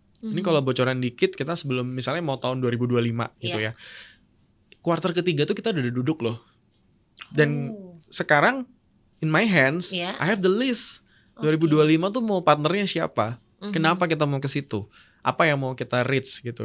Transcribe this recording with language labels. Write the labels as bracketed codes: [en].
[id] Ini kalau bocoran dikit, kita sebelum misalnya mau tahun 2025 gitu ya. Kuartal ketiga tuh kita udah duduk loh. Dan sekarang [en] in my hands, I have the list. [id] 2025 tuh mau partnernya siapa? Kenapa kita mau ke situ? Apa yang mau kita reach gitu.